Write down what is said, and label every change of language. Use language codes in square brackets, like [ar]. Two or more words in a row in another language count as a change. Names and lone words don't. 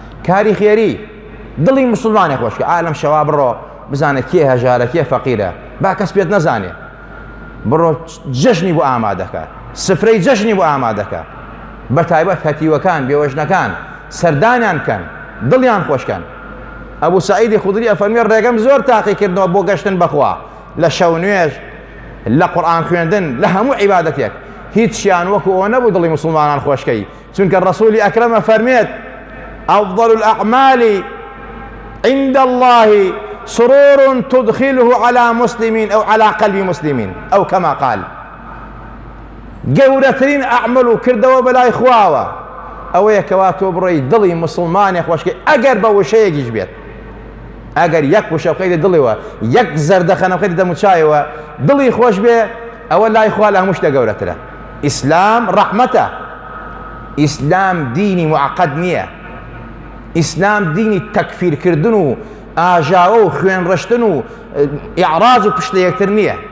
[ckb] کاری خێری دڵی مسلمانی خۆشکە ئالم شەوا بڕۆ بزانێت کێ هەژارە کێ فەقیرە با کەس پێت نەزانێ بڕۆ جەژنی بۆ ئامادەکە سفرەی جەژنی بۆ ئامادەکە بە تایبەت هەتیوەکان بێوەژنەکان سەردانیان کەن دڵیان خۆشکەن ئەبوو سەعیدی خوودری ئەفەرمێ ڕێگەم زۆر تاقی کردنەوە بۆ گەشتن بەخوا لە شەو نوێژ لە قورئان خوێندن لە هەموو عیبادەتێک هیچیان وەکو ئەوە نەبوو دڵی مسلمانان خۆشکەی چونکە ڕەسوولی ئەکرەمە فەرمێت [ar] أفضل الأعمال عند الله سرور تدخله على مسلمين أو على قلب مسلمين أو كما قال [ckb] گەورەترین ئەعمەل و کردەوە بەلای خواوە ئەوەیە کەوا تۆ بڕۆی دڵی مسلمانێک خۆشکەی ئەگەر بە وشەیەکیش بێت ئەگەر یەک وشە بخەیتە دڵیەوە یەک زەردەخەنە بخەیتە دەموچایەوە دڵی خۆش بێ ئەوە لای خوا لە هەموو شتە گەورەترە ئیسلام ڕەحمەتە ئیسلام دینی معقەد نییە ئیسلام دینی تەکفیرکردن و ئاژاوە و خوێنڕشتن و ئیعراض و پشتە یەکتر نییە